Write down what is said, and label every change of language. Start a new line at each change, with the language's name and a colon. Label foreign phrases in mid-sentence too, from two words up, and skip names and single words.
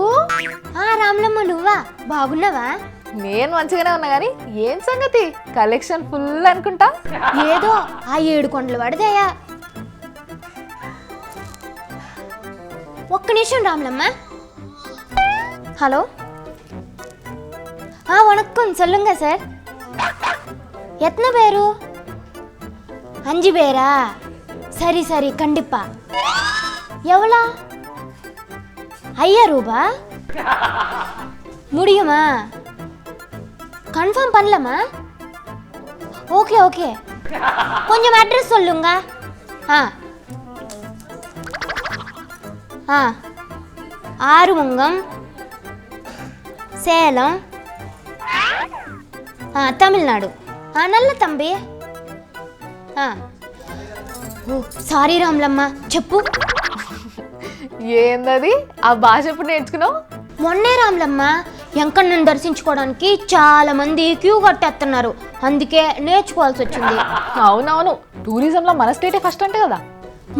Telugu: రాములమ్మ నువ్వా? బాగున్నావా? నేను మంచిగానే ఉన్నా గానీ ఏం సంగతి, కలెక్షన్ ఫుల్ అనుకుంటా. ఏదో ఆ 7 కొండలు పడదయా. ఒక్క నిమిషం రాములమ్మ. హలో,
Tamil: வணக்கம் சொல்லுங்க சார். எத்தனை பேரு? 5 பேரா? சரி சரி கண்டிப்பா. எவ்வளோ? 5000 ரூபாய் முடியுமா? கன்ஃபார்ம் பண்ணலாமா? ஓகே ஓகே, கொஞ்சம் அட்ரஸ் சொல்லுங்க. ஆறுமுகம், சேலம், தமிழ்நாடு. நல்ல தம்பி.
Telugu: సారీ రాములమ్మ, చెప్పు. ఏందది ఆ భాష ఎప్పుడు నేర్చుకున్నావు? మొన్నే రాములమ్మ, వెంకన్నను దర్శించుకోవడానికి చాలా మంది క్యూ కట్టేస్తున్నారు, అందుకే నేర్చుకోవాల్సి వచ్చింది. అవునవును, టూరిజంలో మన స్టేటే ఫస్ట్ అంటే కదా.